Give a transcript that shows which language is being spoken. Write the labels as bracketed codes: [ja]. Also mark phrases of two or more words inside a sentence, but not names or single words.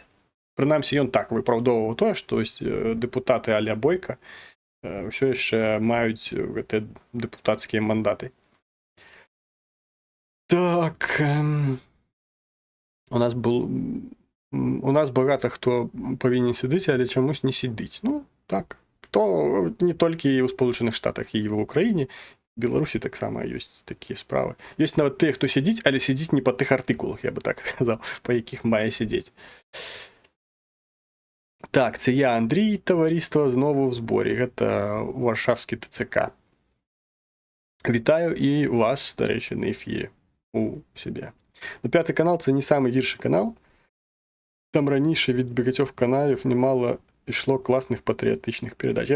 [be] Прынамсі, ён так выпраўдоўваў тое, што дэпутаты а-ля Бойка ўсё яшчэ маюць гэтыя дэпутацкія мандаты. Так, у нас багата хто павінен сидіць, але чамусь не сидіць. Ну, так, то не толькі ў [uk] Сполученых Штатах і в Україні, [be] в Беларусі таксама ёсць такія справы. Ёсць нават тыя, хто сидіць, але сидіць не па тых артыкулах, я бы так сказаў, па якіх мае сидіць. [uk] Так, це я, Андрій, таваріства, знову в зборі. [be] Гэта Варшавскі ТЦК. [uk] Вітаю і вас, до речі, на ефірі у себе. Ну, П'ятий канал – це не самий гірший канал. Там раніше від багатьох каналів немало йшло класних патріотичних передач.